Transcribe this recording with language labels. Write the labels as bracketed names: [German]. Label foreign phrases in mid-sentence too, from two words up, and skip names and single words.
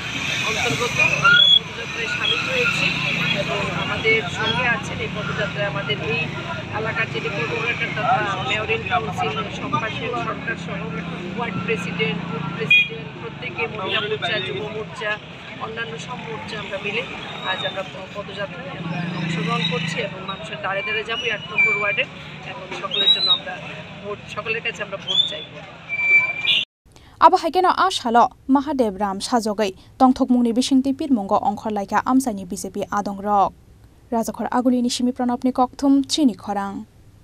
[Bangla] অন্তর্গত আমরা পদযাত্রায় সামিল হয়েছি এবং আমাদের সঙ্গে আছেন এই পদযাত্রায় আমাদের এই এলাকার যিনি কোঅর্ডিনেটর তথা [English] mayor in council [Bangla] শম্পা সরকার সহ [English] ward president booth president [Bangla] প্রত্যেকে মহিলা মোর্চা যুব মোর্চা অন্যান্য সব মোর্চা আমরা মিলে আজ আমরা পদযাত্রায় আমরা অংশগ্রহণ করছি এবং মানুষের দাঁড়ে দাঁড়ে যাবো 8 নম্বর ওয়ার্ডে এবং সকলের জন্য আমরা সকলের কাছে আমরা ভোট চাইব [Kok Borok] abo haikeno ashalo Mahadev Ram sajogai tongthokmungni bisingti pirmungo ongkhor laika amsaini BJP adongrok Rajakhor Agulini Simi Pranopni Kokthum Chini Khorang